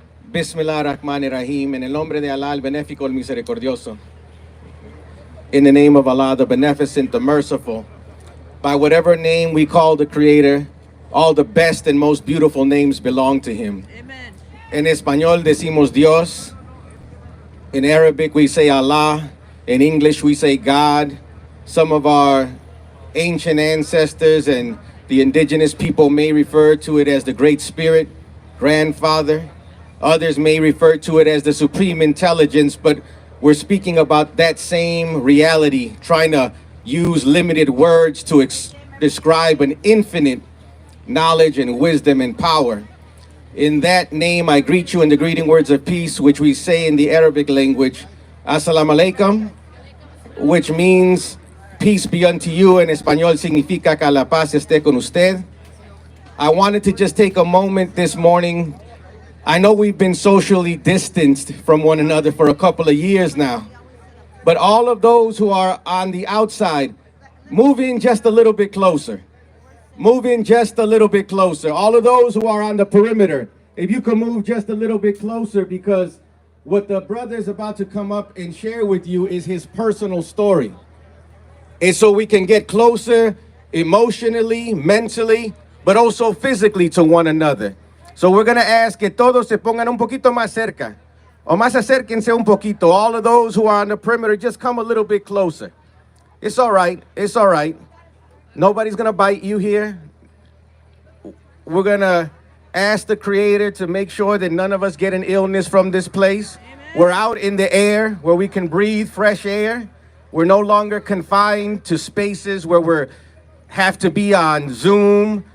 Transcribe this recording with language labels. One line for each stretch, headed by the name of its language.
Arabic: Bismillah ar-Rahman ar-Rahim,
Spanish: en el nombre de Allah, el benéfico, el misericordioso.
English: In the name of Allah, the beneficent, the merciful. By whatever name we call the Creator, all the best and most beautiful names belong to Him. Amen.
Spanish: En español decimos Dios.
English: In Arabic we say Allah. In English we say God. Some of our ancient ancestors and the indigenous people may refer to it as the Great Spirit, Grandfather. Others may refer to it as the Supreme Intelligence, but we're speaking about that same reality, trying to use limited words to describe an infinite knowledge and wisdom and power. In that name, I greet you in the greeting words of peace, which we say in the Arabic language,
Arabic: Assalamu alaikum,
English: which means peace be unto you.
Spanish: En español significa que la paz esté con usted.
English: I wanted to just take a moment this morning. I know we've been socially distanced from one another for a couple of years now, but all of those who are on the outside, move in just a little bit closer. Move in just a little bit closer. All of those who are on the perimeter, if you can move just a little bit closer, because what the brother is about to come up and share with you is his personal story. And so we can get closer emotionally, mentally, but also physically to one another. So we're going to ask
Spanish: que todos se pongan un poquito más cerca, o más acérquense un poquito.
English: All of those who are on the perimeter, just come a little bit closer. It's all right. It's all right. Nobody's going to bite you here. We're going to ask the Creator to make sure that none of us get an illness from this place. We're out in the air where we can breathe fresh air. We're no longer confined to spaces where we have to be on Zoom.